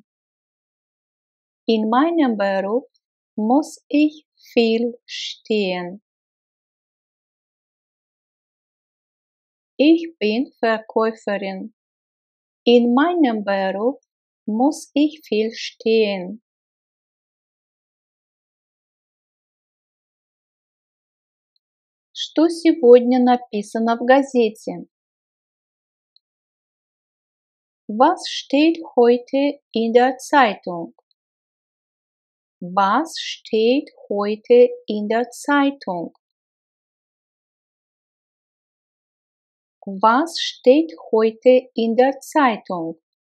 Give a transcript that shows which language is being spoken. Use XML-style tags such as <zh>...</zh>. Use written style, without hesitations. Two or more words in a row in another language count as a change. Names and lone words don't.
<de>In meinem Beruf muss ich viel stehen. Ich bin Verkäuferin. In meinem Beruf muss ich viel stehen.</de> <ru>Что сегодня написано в газете?</ru> <de>Was steht heute in der Zeitung? Was steht heute in der Zeitung? Was steht heute in der Zeitung?</de>